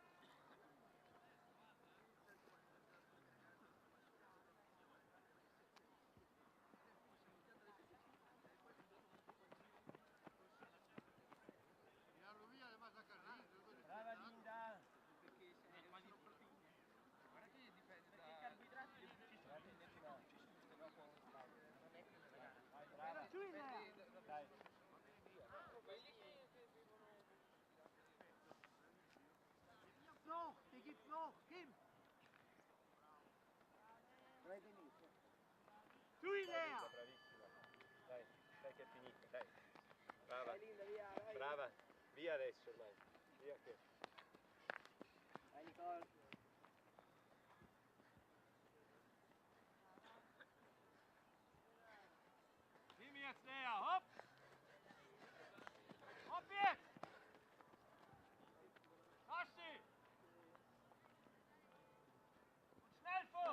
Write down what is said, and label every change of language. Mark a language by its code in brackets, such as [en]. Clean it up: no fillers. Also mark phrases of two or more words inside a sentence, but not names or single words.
[it] Brava Linda. Guarda che dipende da... Perché i carboidrati li Sei tu, Lea. Dai. [de] Noch, die gibt's noch. Kim. [it] Vai benissimo. Tu, Lea. Bravissima. Dai, dai che è finita, dai. Brava. Vai Linda, via, vai. Brava. Via adesso ormai. Via che... Vai Nicole. [de] Nimm jetzt Lea, hopp! Hopp jetzt! Tassi! Und schnell vor!